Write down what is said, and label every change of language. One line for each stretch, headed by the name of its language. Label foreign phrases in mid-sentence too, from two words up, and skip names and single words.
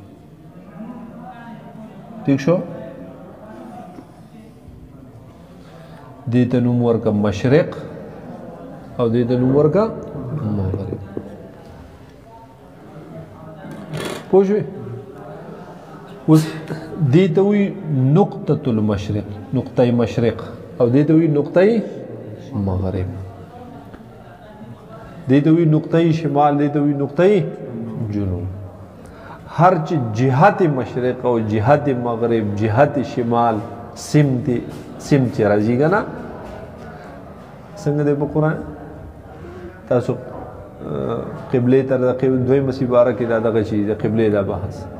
Pashto: ٹھیک شو دې ته نوم ورکه مشرق او دې ته نوم ورکه مغرب پوه شوې اوس دې ته وایي
Arabic: نقطة المشرق
Pashto: نقطه مشرق او دې ته وایي نقطه مغرب دې ته وایي نقطه شمال دې ته وایي نقطه جنوب هر چې جهت مشرق او جهت مغرب جهت شمال سمت راځي که نه څنګه دی په قرآن تاسو قبلې ته د دویمه سپاره کې دا دغه شي د قبلې دا بحث